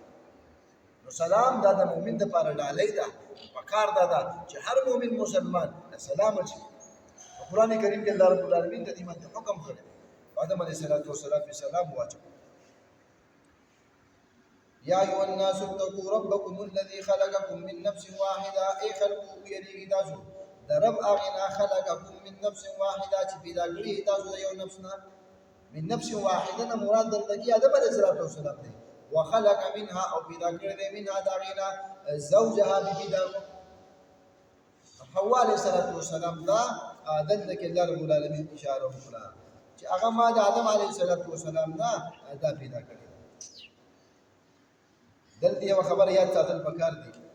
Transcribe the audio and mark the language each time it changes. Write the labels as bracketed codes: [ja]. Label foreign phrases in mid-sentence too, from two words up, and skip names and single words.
[ps] نو سلام دا د مؤمن د لپاره ډالۍ ده. پکار ده چې هر مؤمن مسلمان سلام وکړي. قرآن کریم کې [ar] الله رب العالمین [ps] د دې باندې حکم کړی. آدم [ar] علیه السلام [ps] په سلام واچو. [ar] یا ایها الناس اتقوا ربکم الذی خلقکم من نفس واحده. [ps] ای خلقو یریږئ تاسو د رب هغې نه [ar] خلقکم من نفس واحده [ps] چې پیدا کړي تاسو د یو نفس نه. [ar] من نفس واحده [ps] نه مراد دلته کې آدم [ar] علیه السلام [ps] دی. [ar] وخلق منها [ps] او پیدا کړی دی منها د هغې نه زوجها بیبي د حوا [ar] علیه السلام [ps] دا دلته کې [ar] الله رب العالمین [ps] اشاره وکړه چې هغه ما د آدم [ar] علیه السلام [ps] نه دا پیدا کړی. دلته یو خبره یاد ساتل پکار دي.